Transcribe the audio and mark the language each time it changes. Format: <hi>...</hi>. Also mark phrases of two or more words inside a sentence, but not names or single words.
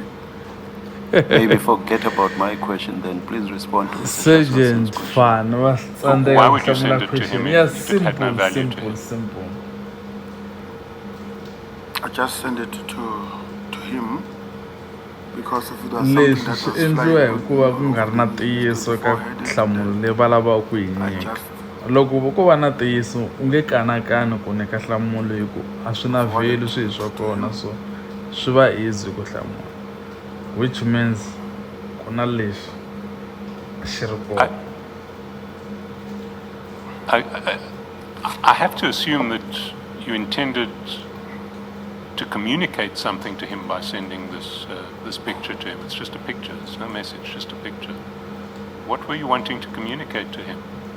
<en>Maybe forget about my question then. Please respond to Mr. Sergeant Jaskerson's question. Fannie was Why would you send it to him Yes, if it had no value to simple, him? simple. I just sent it to him because if it was something</en> <ts>Leswi</ts> <en>that</en> <ts>swi</ts> <en>was</en> <ts>endliwa</ts> <en>flying</en> <ts>hikuva ku nga ri na ntiyiso ka nhlamulo leyi va lavaka ku yi</ts> <en>I</en> <ts>nyika</ts> <en>just</en> <ts>loko ko va na ntiyiso u nge kanakani ku nyika nhlamulo hi ku a swi na value swihi swa kona so swi va easy ku hlamula</ts> <en>which means</en> <ts>ku na lexi xi ri kona</ts> <en>I have to assume that you intended to communicate something to him by sending this picture to him. It's just a picture. It's no message, just a picture. What were you wanting to communicate to him?</en>